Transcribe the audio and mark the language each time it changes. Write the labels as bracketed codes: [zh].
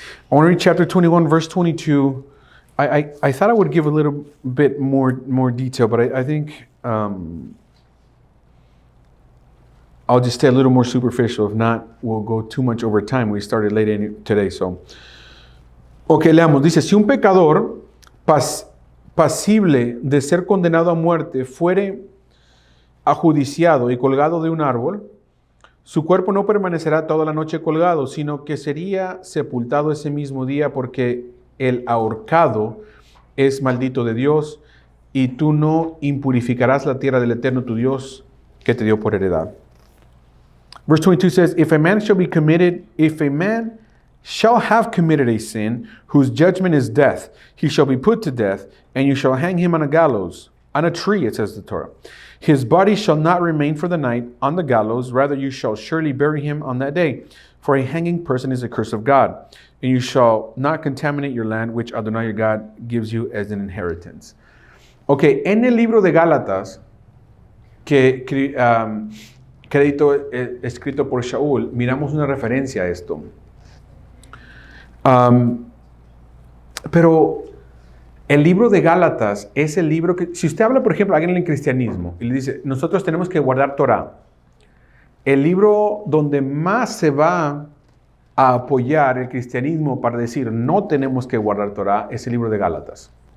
[en] I want to read chapter 21, verse 22. I thought I would give a little bit more detail, but I think I'll just stay a little more superficial. If not, we'll go too much over time. We started late today, so. [es] Ok, leamos. Dice, si un pecador pasible de ser condenado a muerte fuere ajudiciado y colgado de un árbol, su cuerpo no permanecerá toda la noche colgado, sino que sería sepultado ese mismo día, porque el ahorcado es maldito de Dios, y tú no impurificarás la tierra del Eterno tu Dios que te dio por heredad. [en] Verse 22 says, if a man shall have committed a sin, whose judgment is death, he shall be put to death, and you shall hang him on a gallows, on a tree, it says the Torah. His body shall not remain for the night on the gallows, rather you shall surely bury him on that day. For a hanging person is a curse of God, and you shall not contaminate your land, which Adonai your God gives you as an inheritance. [es] Ok, en el libro de Gálatas, escrito por Shaul, miramos una referencia a esto. Pero el libro de Gálatas es el libro que, si usted habla, por ejemplo, a alguien en el cristianismo y le dice, nosotros tenemos que guardar Torah, el libro donde más se va a apoyar el cristianismo para decir no tenemos que guardar Torah es el libro de Gálatas.